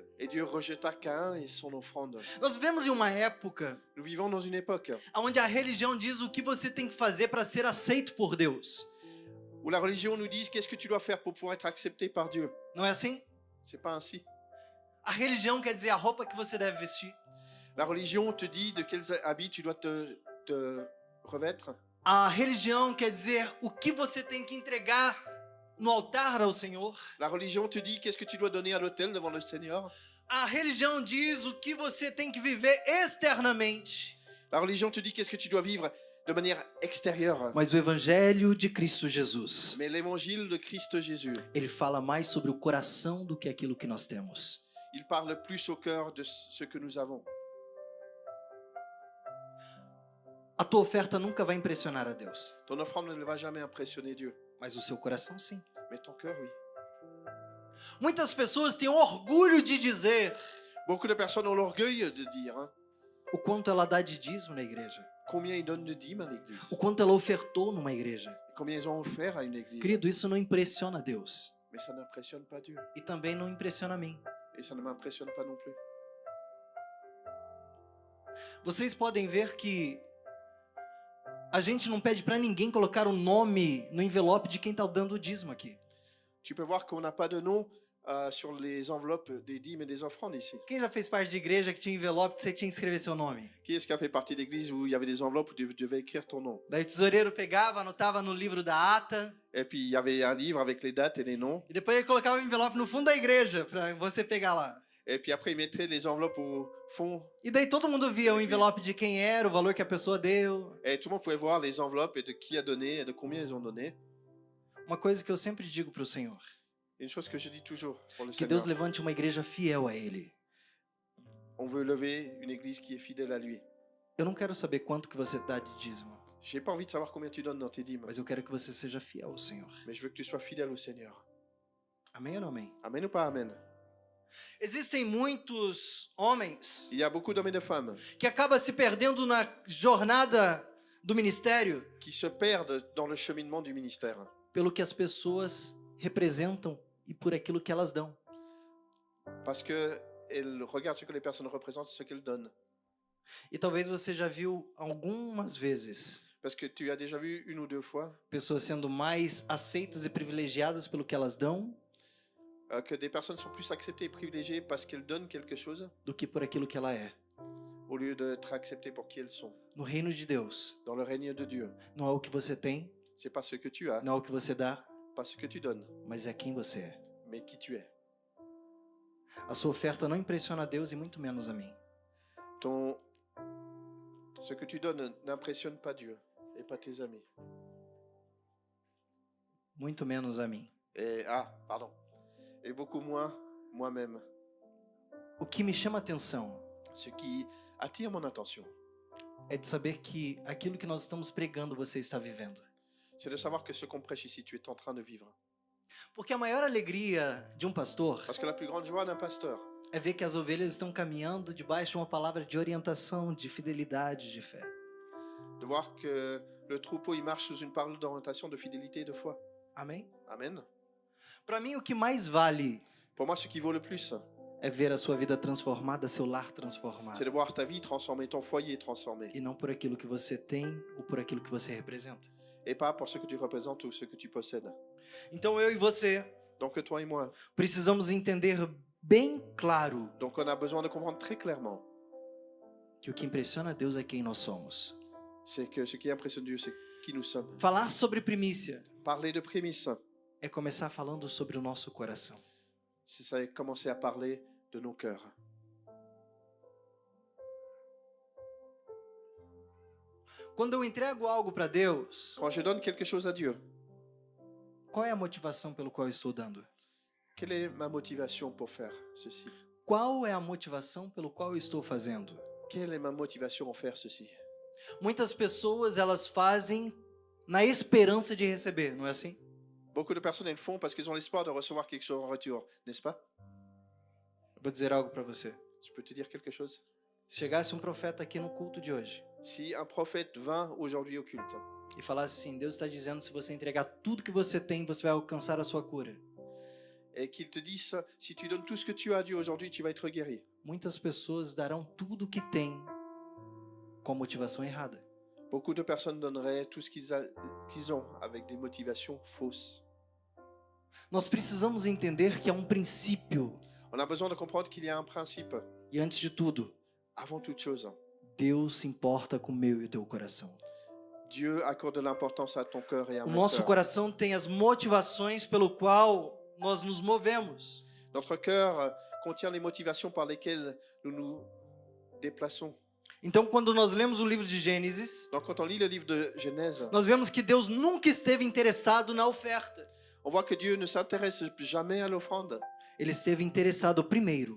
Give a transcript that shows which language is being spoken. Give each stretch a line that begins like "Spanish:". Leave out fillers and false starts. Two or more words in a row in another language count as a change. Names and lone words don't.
French: et Dieu rejeta Caïn et son offrande.
Portuguese: Nós vivemos em uma época
French: Nous vivons dans une époque
Portuguese: onde a religião diz o que você tem que fazer para ser aceito por Deus.
French: où la religion nous dit qu'est-ce que tu dois faire pour pouvoir être accepté par Dieu.
Portuguese: Não é assim?
French: C'est pas ainsi.
Portuguese: A religião quer dizer a roupa que você deve vestir.
French: La religion te dit de quels habits tu dois te revêtre.
Portuguese: A religião quer dizer o que você tem que entregar no altar ao Senhor.
French: La religion te dit qu'est-ce que tu dois donner à l'autel devant le Seigneur.
Portuguese: A religião diz o que você tem que viver externamente,
French: La religion te dit qu'est-ce que tu dois vivre de manière extérieure.
Portuguese: mas o evangelho de Cristo Jesus,
French: Mais l'évangile de Christ Jésus,
Portuguese: ele fala mais sobre o coração do que aquilo que nós temos.
French: il parle plus au cœur de ce que nous avons.
Portuguese: A tua oferta nunca vai impressionar a Deus,
French: Ton offrande ne va jamais impressionner Dieu,
Portuguese: mas o seu coração sim.
French: mais ton cœur, oui.
Portuguese: Muitas pessoas têm orgulho de dizer
French: Beaucoup de personnes ont l'orgueil de dire
Portuguese: o quanto ela dá de dízimo na igreja,
French: combien ils donnent de dîmes à l'église,
Portuguese: o quanto ela ofertou numa igreja.
French: combien ils ont offert à une église.
Portuguese: Querido, isso não impressiona a Deus
French: Mais ça n'impressionne pas Dieu,
Portuguese: e também não impressiona a mim.
French: et ça ne m'impressionne pas non plus.
Portuguese: Vocês podem ver que a gente não pede para ninguém colocar o nome no envelope de quem está dando o dízimo aqui.
French: Tu peux voir qu'on n'a pas de nom sur les enveloppes des dîmes et des offrandes ici.
Portuguese: Quem já fez parte de igreja que tinha envelope que você tinha que escrever seu nome?
French: Qui est-ce qui a fait partie d'église où il y avait des enveloppes où tu devais écrire ton nom?
Portuguese: Daí o tesoureiro pegava, anotava no livro da ata,
French: Et puis il y avait un livre avec les dates et les noms.
Portuguese: e depois ele colocava o envelope no fundo da igreja para você pegar lá.
French: Et puis après il mettait les enveloppes au fond.
Portuguese: E daí todo mundo via o envelope de quem era, o valor que a pessoa deu.
French: Et tout le monde pouvait voir les enveloppes et de qui a donné et de combien ils ont donné.
Portuguese: Uma coisa que eu sempre digo para o Senhor,
French: Une chose que je dis toujours pour le
Portuguese: que Deus
French: Seigneur,
Portuguese: levante uma igreja fiel a Ele.
French: on veut lever une église qui est fidèle à lui.
Portuguese: Eu não quero saber quanto que você dá de dízimo,
French: J'ai pas envie de savoir combien tu donnes dans tes dîmes,
Portuguese: mas eu quero que você seja fiel ao Senhor.
French: mais je veux que tu sois fidèle au Seigneur.
Portuguese: Amém ou não amém?
French: Amen ou pas amen?
Portuguese: Existem muitos homens
French: Il y a beaucoup d'hommes et de femmes
Portuguese: que acabam se perdendo na jornada do ministério
French: qui se perdent dans le cheminement du ministère
Portuguese: pelo que as pessoas representam e por aquilo que elas dão.
French: parce que elles regardent ce que les personnes représentent, ce qu'elles donnent.
Portuguese: E talvez você já viu algumas vezes
French: Parce que tu as déjà vu une ou deux fois
Portuguese: pessoas sendo mais aceitas e privilegiadas pelo que elas dão
French: que des personnes sont plus acceptées et privilégiées parce qu'elles donnent quelque chose
Portuguese: do que por aquilo que ela é.
French: au lieu d'être acceptées pour qui elles sont.
Portuguese: No reino de Deus,
French: Dans le règne de Dieu,
Portuguese: não é o que você tem,
French: c'est pas ce que tu as,
Portuguese: não é o que você dá,
French: pas ce que tu donnes,
Portuguese: mas é quem você é.
French: mais qui tu es.
Portuguese: A sua oferta não impressiona a Deus e muito menos a mim.
French: Ce que tu donnes n'impressionne pas Dieu et pas tes amis.
Portuguese: Muito menos a mim.
French: Et beaucoup moins moi-même.
Portuguese: O que me chama a atenção
French: Ce qui attire mon attention,
Portuguese: é de saber que aquilo que nós estamos pregando você está vivendo.
French: c'est de savoir que ce qu'on prêche ici, tu es en train de vivre.
Portuguese: Porque a maior alegria de um pastor
French: Parce que la plus grande joie d'un pasteur,
Portuguese: é ver que as ovelhas estão caminhando debaixo de uma palavra de orientação, de fidelidade, de fé.
French: de voir que le troupeau, il marche sous une parole d'orientation, de fidélité et de foi.
Portuguese: Amém?
French: Amen.
Portuguese: Para mim, o que mais vale
French: Pour moi, ce qui vaut le plus,
Portuguese: é ver a sua vida transformada, seu lar transformado.
French: c'est de voir ta vie transformée, ton foyer transformé.
Portuguese: E não por aquilo que você tem ou por aquilo que você representa.
French: Et pas pour ce que tu représentes ou ce que tu possèdes.
Portuguese: Então eu e você
French: Donc toi et moi.
Portuguese: precisamos entender bem claro
French: Donc on a besoin de comprendre très clairement,
Portuguese: que o que impressiona a Deus é quem nós somos.
French: c'est que ce qui impressionne Dieu, c'est qui nous sommes.
Portuguese: Falar sobre primícia
French: Parler de prémices,
Portuguese: é começar falando sobre o nosso coração.
French: c'est ça, commencer à parler de nos cœurs.
Portuguese: Quando eu entrego algo para Deus,
French: Quand je donne quelque chose à Dieu,
Portuguese: qual é a motivação pelo qual eu estou dando?
French: quelle est ma motivation pour faire ceci?
Portuguese: Qual é a motivação pelo qual eu estou fazendo?
French: Quelle est ma motivation pour faire ceci?
Portuguese: Muitas pessoas, elas fazem na esperança de receber, não é assim?
French: Beaucoup de personnes, elles font parce qu'ils ont l'espoir de recevoir quelque chose en retour, n'est-ce pas?
Portuguese: Eu vou dizer algo para você.
French: Je peux te dire quelque chose?
Portuguese: Se chegasse um profeta aqui no culto de hoje
French: Si un prophète vint aujourd'hui au culte
Portuguese: e falasse assim, Deus está dizendo, se você entregar tudo que você tem, você vai alcançar a sua cura.
French: et qu'il te dise, si tu donnes tout ce que tu as à Dieu aujourd'hui, tu vas être guéri.
Portuguese: Muitas pessoas darão tudo o que têm com a motivação errada.
French: Beaucoup de personnes donneraient tout ce qu'ils ont avec des motivations fausses.
Portuguese: Nós precisamos entender que há um princípio
French: On a besoin de comprendre qu'il y a un principe.
Portuguese: e antes de tudo,
French: Avant toute chose,
Portuguese: Deus se importa com o meu e o teu coração.
French: Dieu accorde de l'importance à ton cœur et à
Portuguese: O
French: mon
Portuguese: nosso
French: cœur.
Portuguese: coração tem as motivações pelo qual nós nos movemos.
French: Notre cœur contient les motivations par lesquelles nous nous déplaçons.
Portuguese: Então, quando nós lemos o livro de Gênesis,
French: Donc quand on lit le livre de Genèse,
Portuguese: nós vemos que Deus nunca esteve interessado na oferta.
French: on voit que Dieu ne s'intéresse jamais à l'offrande.
Portuguese: Ele esteve interessado primeiro